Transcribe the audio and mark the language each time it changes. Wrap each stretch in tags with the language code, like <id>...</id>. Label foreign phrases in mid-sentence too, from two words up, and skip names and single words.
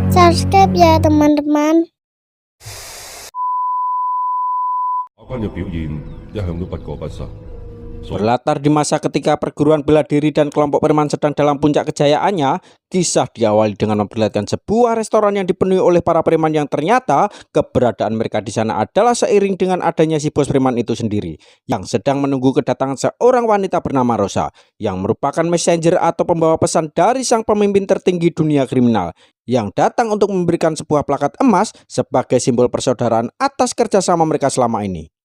<id>subscribe ya teman-teman.</id> <yue>法軍嘅表現一向都不過不失。</yue> <id>Berlatar di masa ketika perguruan bela diri dan kelompok preman sedang dalam puncak kejayaannya, kisah diawali dengan memperlihatkan sebuah restoran yang dipenuhi oleh para preman yang ternyata keberadaan mereka di sana adalah seiring dengan adanya si bos preman itu sendiri yang sedang menunggu kedatangan seorang wanita bernama Rosa yang merupakan messenger atau pembawa pesan dari sang pemimpin tertinggi dunia kriminal yang datang untuk memberikan sebuah plakat emas sebagai simbol persaudaraan atas kerjasama mereka selama ini.</id>